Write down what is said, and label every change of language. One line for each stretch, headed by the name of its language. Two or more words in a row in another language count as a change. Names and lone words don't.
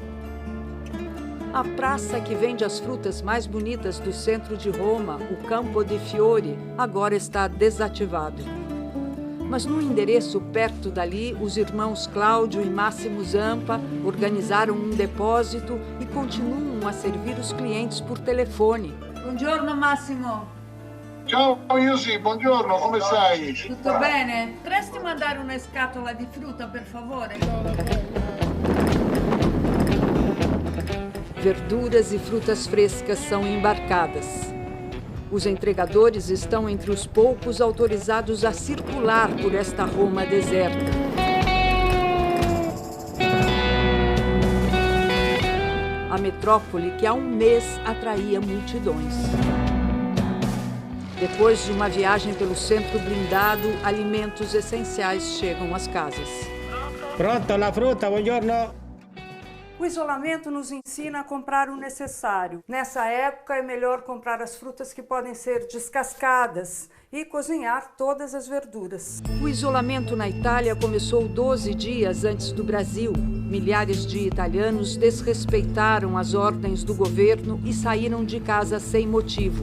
Portuguese: A praça que vende as frutas mais bonitas do centro de Roma, o Campo de Fiori, agora está desativado. Mas no endereço perto dali, os irmãos Cláudio e Máximo Zampa organizaram um depósito e continuam a servir os clientes por telefone.
Italian: Buongiorno Massimo. Ciao Ilse, buongiorno, come stai? Tutto bene? Potresti mandare una scatola di frutta, per favore?
Portuguese: Verduras e frutas frescas são embarcadas. Os entregadores estão entre os poucos autorizados a circular por esta Roma deserta. A metrópole que há um mês atraía multidões. Depois de uma viagem pelo centro blindado, alimentos essenciais chegam às casas.
Italian: Pronto, la frutta, buongiorno.
Portuguese: O isolamento nos ensina a comprar o necessário. Nessa época é melhor comprar as frutas que podem ser descascadas e cozinhar todas as verduras. O isolamento na Itália começou 12 dias antes do Brasil. Milhares de italianos desrespeitaram as ordens do governo e saíram de casa sem motivo.